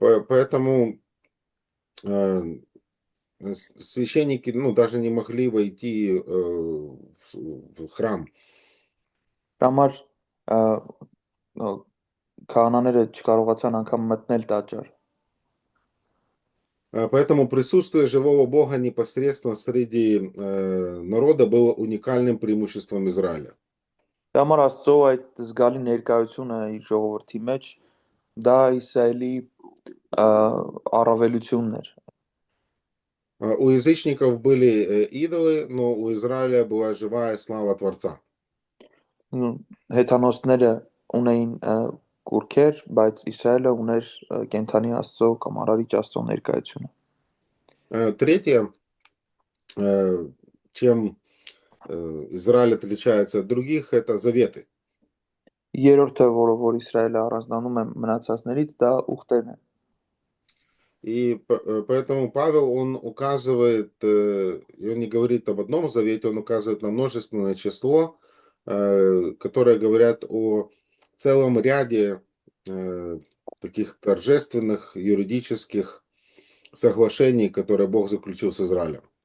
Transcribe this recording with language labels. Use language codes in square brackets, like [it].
[ru] Поэтому священники, даже не могли войти в храм. [hy] Համար քահանաները չկարողացան անգամ մտնել տաճար։ [ru] Поэтому присутствие живого Бога непосредственно среди народа было уникальным преимуществом Израиля. [hy] Դրա համար Աստծո այդ զգալի ներկայությունը իր ժողովրդի մեջ դա Իսրայելի առավելությունն էր։ [ru] У язычников были идолы, но у Израиля была живая слава Творца. [hy] Հեթանոսները ունեին կուրքեր, բայց Իսրայելը ուներ կենթանի Աստծո կամ Արարիչ Աստծո ներկայությունը։ [ru] Третье, чем Израиль отличается от других, это заветы. [hy] Երրորդը, որ Իսրայելը առանձնանում է մնացածներից, դա ուխտերն են։ [ru] И поэтому Павел, он указывает, и он не говорит об одном завете, он указывает на множественное число, которые говорят о целом ряде таких торжественных юридических соглашений, которые Бог заключил с Израилем.